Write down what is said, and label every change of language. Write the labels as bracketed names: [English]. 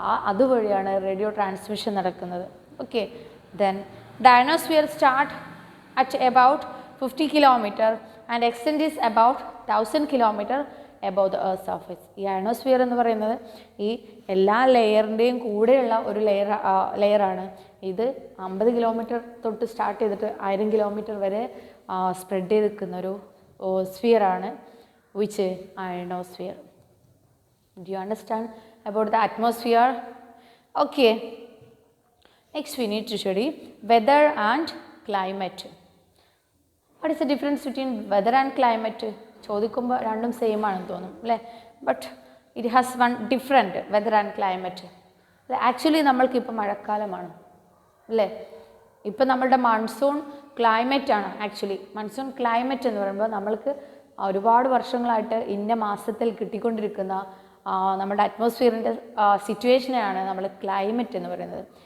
[Malayalam] അതുവഴിയാണ് radio transmission നടക്കുന്നത്. Okay. [English] Then the ionosphere start at about 50 km and extend is about 1000 km above the earth surface. [Malayalam] ഈ ionosphere എന്ന് പറയുന്നത് ഈ എല്ലാ ലെയറിൻ്റെയും കൂടെയുള്ള ഒരു ലെയറാണ്. ഇത് 50 കിലോമീറ്റർ തൊട്ട് സ്റ്റാർട്ട് ചെയ്തിട്ട് 1000 കിലോമീറ്റർ വരെ സ്പ്രെഡ് ചെയ്ത് നിൽക്കുന്ന ഒരു സ്ഫിയറാണ് which ionosphere. [English] Do you understand about the atmosphere? Okay. Next we need to study weather and climate. What is the difference between weather and climate? [Malayalam] ചോദിക്കുമ്പോൾ രണ്ടും സെയിം ആണെന്ന് തോന്നും അല്ലേ, [English] But it has one different weather and climate. [Malayalam] Actually നമ്മൾക്കിപ്പോൾ മഴക്കാലമാണ് അല്ലേ, ഇപ്പം നമ്മളുടെ മൺസൂൺ ക്ലൈമറ്റാണ്. ആക്ച്വലി മൺസൂൺ ക്ലൈമറ്റ് എന്ന് പറയുമ്പോൾ നമ്മൾക്ക് ഒരുപാട് വർഷങ്ങളായിട്ട് ഇന്ന മാസത്തിൽ കിട്ടിക്കൊണ്ടിരിക്കുന്ന നമ്മുടെ അറ്റ്മോസ്ഫിയറിൻ്റെ സിറ്റുവേഷനെയാണ് നമ്മൾ ക്ലൈമറ്റ് എന്ന് പറയുന്നത്.